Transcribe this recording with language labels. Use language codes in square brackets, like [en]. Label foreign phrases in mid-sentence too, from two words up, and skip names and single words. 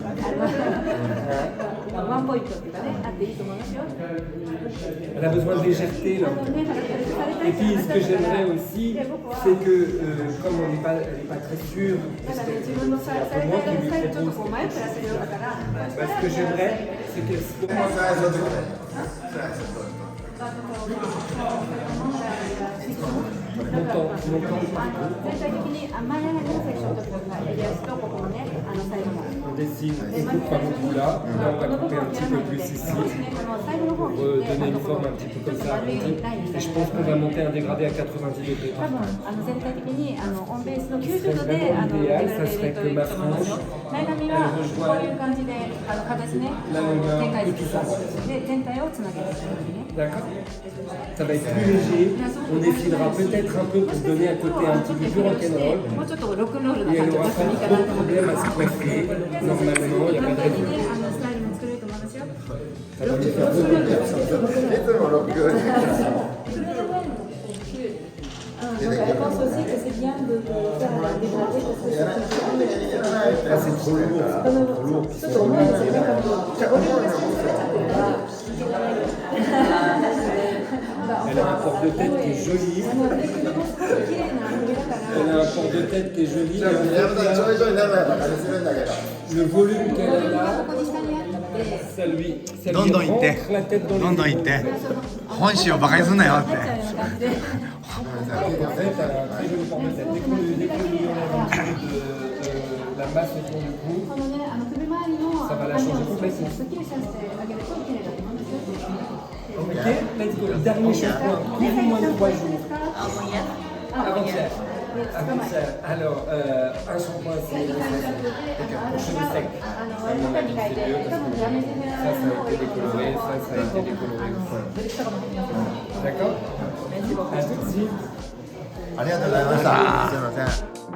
[fr] Elle a besoin de légèreté là. Et puis ce que j'aimerais aussi, c'est que comme elle n'est pas très sûre, parce que c'est un peu moi qui lui propose, ce que j'aimerais, c'est qu'elle se [ja] 最初の時ね。 [fr] montant. [ja] 全体的に前上がりのセクションとか襟足とここのね、サイドも。 [fr] On dessine, on coupe pas beaucoup là, là on va couper un petit peu plus ici pour donner une forme un petit peu comme ça arrondie. Et je pense qu'on va monter un dégradé à 90 degrés. [ja] 多分全体的にオンベースの90 [fr] Ce [ja] 度 [fr] serait [ja] で [fr] vraiment l'idéal, ça serait que ma frange, [ja] 前髪はこういう感じで形ね展開していくで全体をつなげていくね。 [fr] d'accord? Ça va être plus léger, on dessinera peut-être un peu pour donner un côté un petit peu plus rock'n'roll. [ja] もうちょっとロックンロールな [fr] Et [ja] 感 [fr] elle [ja] じを [fr] aura [ja] 出して [fr] pas [ja] もいいか [fr] trop [ja] な [fr] de [ja] と思って [fr] problème à se coiffer. Normalement, il n'y a pas de [ja] 簡単に [fr] raison. [ja] ねスタイルも作れると思いますよ。 [fr] Ça va lui faire beaucoup de [ja] いつもロック。 [fr] Donc elle pense aussi que c'est bien de faire un dégradé parce que [ja] やらないやらないって [fr] Ah, c'est trop lourd. Trop lourd. [ja] ちょっと重いんですよね。じゃあボリュームが少し取れちゃってるからいけないよ。 [fr] Elle a un porte-de-tête qui est joli. [ja] 綺麗な筆だから [fr] Elle a un porte-de-tête qui est joli. [ja] じゃあ宮本さんちょいちょい長いバカにするんだけど。 [fr] Le volume qu'elle a là, [ja] ここに下にあっ [fr] Ça lui, ça [ja] どん [fr] lui [ja] どん行って [fr] rentre la tête dans [ja] どんどん [fr] les [ja] 行っ [fr] épaules. [ja] て本心をバカにすんなよって入っちゃうような感じで [fr] En fait, t'as un très joli forme de tête. Dès qu'on lui enlève un petit peu de la masse autour du cou, [ja] このね、首周りの [fr] Ça va la [ja] 髪 [fr] changer [ja] を少 [fr] complètement. [ja] しすっきりさせてあげると綺麗だと思うんですよっていう [en] ok, let's go. [fr] Dernier shampoing, plus ou moins 3 jours. Avant-hier. Avant-hier. Avant-hier. Alors, un shampoing, c'est pour cheveux secs. À mon avis, c'est mieux parce que ça a été décoloré, ça a été décoloré. D'accord? À tout de suite. [ja] ありがとうございました。すいません。